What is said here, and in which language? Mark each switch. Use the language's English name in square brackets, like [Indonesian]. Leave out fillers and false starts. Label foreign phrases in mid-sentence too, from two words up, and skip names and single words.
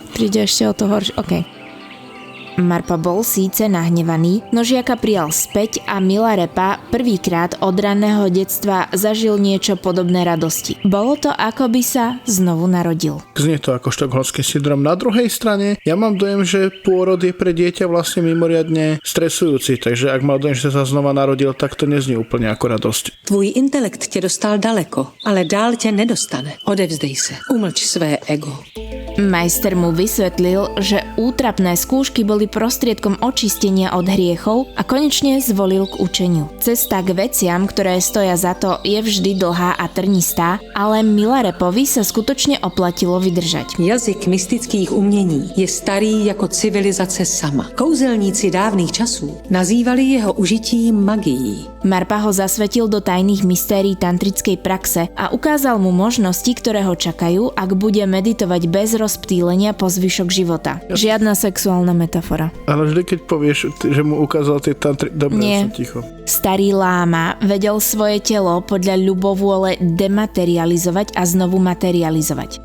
[Slovak] Príde ešte o to horšie, okej. Marpa bol síce nahnevaný, no žiaka prijal späť a Milarepa prvýkrát od ranného detstva zažil niečo podobné radosti. Bolo to, ako by sa znovu narodil. Znie to ako štokholmský syndrom. Na druhej strane, ja mám dojem, že pôrod je pre dieťa vlastne mimoriadne stresujúci, takže ak mal dojem, že sa znova narodil, tak to neznie úplne ako radosť. [Czech] Tvůj intelekt tě dostal daleko, ale dál tě nedostane. Odevzdej se, umlč své ego. [Slovak] Majster mu vysvetlil, že útrapné skúšky boli prostriedkom očistenia od hriechov a konečne zvolil k učeniu. Cesta k veciam, ktoré stoja za to, je vždy dlhá a trnistá, ale Milarepovi sa skutočne oplatilo vydržať. [Czech] Jazyk mystických umění je starý jako civilizace sama. Kouzelníci dávných časů nazývali jeho užití magií. [Slovak] Marpa ho zasvetil do tajných mystérií tantrickej praxe a ukázal mu možnosti, ktoré ho čakajú, ak bude meditovať bez rozptýlenia po zvyšok života. Žiadna sexuálna metafora. Ale vždy, keď povieš, že mu ukázal tie tantry... Dobre, som ticho. Starý láma vedel svoje telo podľa ľubovôle dematerializovať a znovu materializovať.